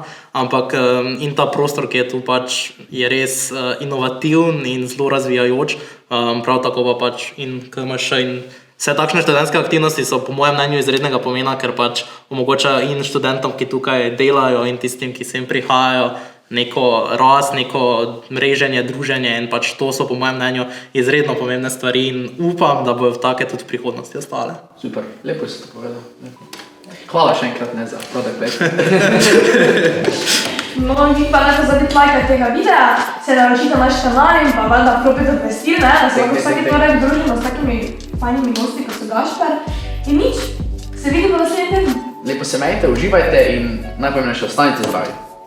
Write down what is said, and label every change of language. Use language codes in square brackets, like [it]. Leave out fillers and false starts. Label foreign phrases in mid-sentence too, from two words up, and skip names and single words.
[sl] ampak in ta prostor, ki je tu pač, je res inovativen in zelo razvijajoč, prav tako pa pač in KMŠ in vse takšne študentske aktivnosti so po mojem mnenju izrednega pomena, ker pač omogočajo in študentom, ki tukaj delajo in tistim, ki sem prihajajo, neko rast, neko mreženje, druženje in pač to so po mojem mnenju izredno pomembne stvari in upam, da bojo take tudi v prihodnosti ostale. Super, lepo si to povedal. Hvala še enkrat, ne, za [en] product placement. [sl] No in vi pa ne pozabite lajkati tega videa, se naročite na naš kanal in pa valjda propite vestil, ne, da se lahko vsaki torek družimo s takimi fajnimi gosti, kot so Gašper. In nič, se vidimo naslednji teden. Lepo se majte, uživajte in najpomembnejše, ostanite zdravi.